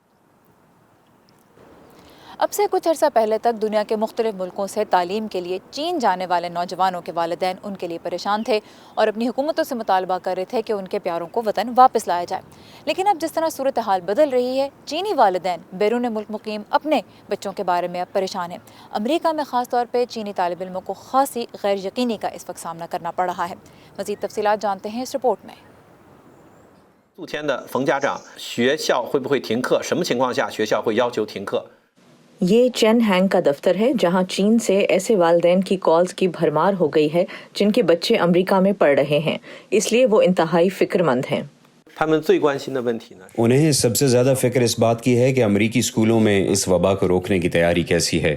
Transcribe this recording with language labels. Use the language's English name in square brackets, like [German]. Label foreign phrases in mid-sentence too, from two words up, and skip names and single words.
[Urdu] اب سے کچھ عرصہ پہلے تک دنیا کے مختلف ملکوں سے تعلیم کے لیے چین جانے والے نوجوانوں کے والدین ان کے لیے پریشان تھے اور اپنی حکومتوں سے مطالبہ کر رہے تھے کہ ان کے پیاروں کو وطن واپس لایا جائے. لیکن اب جس طرح صورت حال بدل رہی ہے، چینی والدین بیرون ملک مقیم اپنے بچوں کے بارے میں اب پریشان ہیں. امریکہ میں خاص طور پر چینی طالب علموں کو خاصی غیر یقینی کا اس وقت سامنا کرنا پڑ رہا ہے. مزید تفصیلات جانتے ہیں اس رپورٹ میں. [Chinese] 宿天的冯家长，学校会不会停课？什么情况下学校会要求停课？ [Urdu] یہ چین ہینگ کا دفتر ہے جہاں چین سے ایسے والدین کی کالز کی بھرمار ہو گئی ہے جن کے بچے امریکہ میں پڑھ رہے ہیں، اس لیے وہ انتہائی فکرمند ہیں. انہیں سب سے زیادہ فکر اس بات کی ہے کہ امریکی اسکولوں میں اس وبا کو روکنے کی تیاری کیسی ہے.